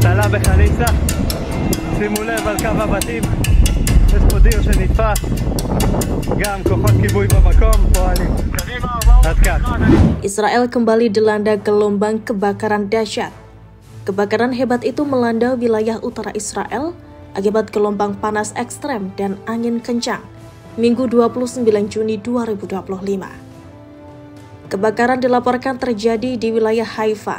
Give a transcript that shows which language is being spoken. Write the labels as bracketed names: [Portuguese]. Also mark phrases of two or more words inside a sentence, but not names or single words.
[Hebrew] בחליסה. שימו לב על קו הבתים, יש פה דיר שנתפס, גם כוחות כיבוי במקום פועלים. עד כאן. [Indonesian] Israel kembali dilanda gelombang kebakaran dahsyat. Kebakaran hebat itu melanda wilayah utara Israel akibat gelombang panas ekstrem dan angin kencang. Minggu 29 Juni 2025. Kebakaran dilaporkan terjadi di wilayah Haifa.